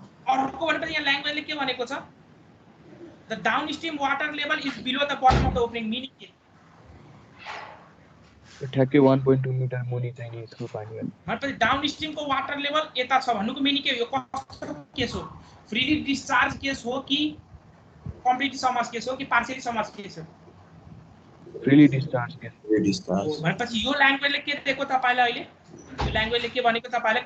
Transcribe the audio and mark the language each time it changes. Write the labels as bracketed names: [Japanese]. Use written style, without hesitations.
[Nepali] अर्को भनेपछि यहाँ ल्याङ्ग्वेजले के भनेको छ? [English] The downstream water level is below the bottom of the opening. [Nepali] Meaning के? ठ्याक्कै 1.2 मिटर मुनि चाहिने छ पानी भनेपछि डाउनस्ट्रीम को वाटर लेभल यता छ भन्नुको मिनिङ के हो? यो कस्तो केस हो? फ्रीली डिस्चार्ज केस हो कि कम्प्लिटली सबमर्ज केस हो कि पार्शियली सबमर्ज केस हो? [English] Freely discharge case. Free discharge. [Nepali] भनेपछि यो ल्याङ्ग्वेजले के दिएको तपाईलाई? अहिले यो ल्याङ्ग्वेजले के भनेको तपाईलाई?